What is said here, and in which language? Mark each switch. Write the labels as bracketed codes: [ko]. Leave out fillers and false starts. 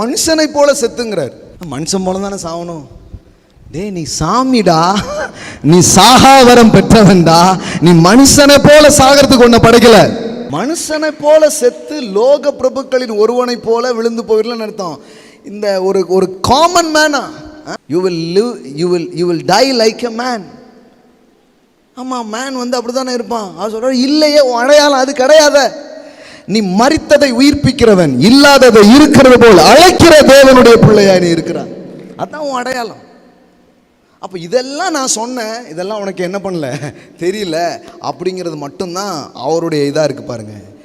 [ta] மனுஷனை போல செத்துங்கிறார். மனுஷன் போல தானே சாகணும். டே நீ சாமிடா, நீ சாகாவரம் பெற்றவன்டா, நீ மனுஷனை போல சாகிறதுக்கு ஒன்ன படைக்கல. மனுஷனை போல செத்து லோக பிரபுக்களின் ஒருவனை போல விழுந்து போயிடலன்னு அர்த்தம். இந்த ஒரு common Mena, [en] you will die like a man. [ta] ஆமாம், மேன் வந்து அப்படி தானே இருப்பான். அவர் சொல்ற இல்லையே, அடையாளம் அது கிடையாது. நீ மரித்ததை உயிர்ப்பிக்கிறவன், இல்லாததை இருக்கிறது போல் அழைக்கிற தேவனுடைய பிள்ளையா நீ இருக்கிறான். அதான் உன் அடையாளம். அப்போ இதெல்லாம் நான் சொன்னேன், இதெல்லாம் உனக்கு என்ன பண்ணல தெரியல அப்படிங்கிறது மட்டும்தான் அவருடைய இதாக இருக்குது பாருங்க.